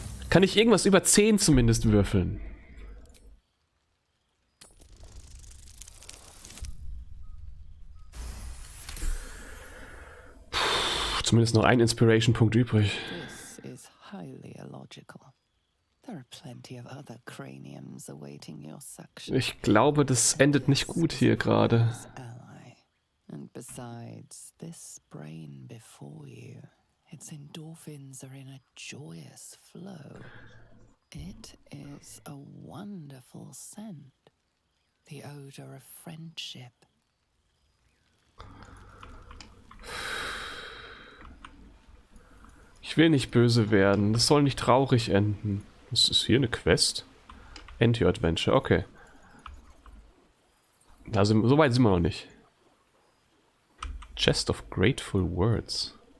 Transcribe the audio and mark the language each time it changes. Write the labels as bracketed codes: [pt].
[de] Kann ich irgendwas über 10 zumindest würfeln? Puh, zumindest noch ein Inspiration-Punkt übrig. [en] This is highly illogical. There are plenty of other craniums awaiting your suction. [de] Ich glaube, das endet nicht gut hier gerade. [en] And besides, this brain before you, its endorphins are in a joyous flow. It is a wonderful scent, the odor of friendship. [de] Ich will nicht böse werden, das soll nicht traurig enden. Was ist hier eine Quest? [en] End your Adventure, okay. [de] Also, so weit sind wir noch nicht. [en] Chest of Grateful Words.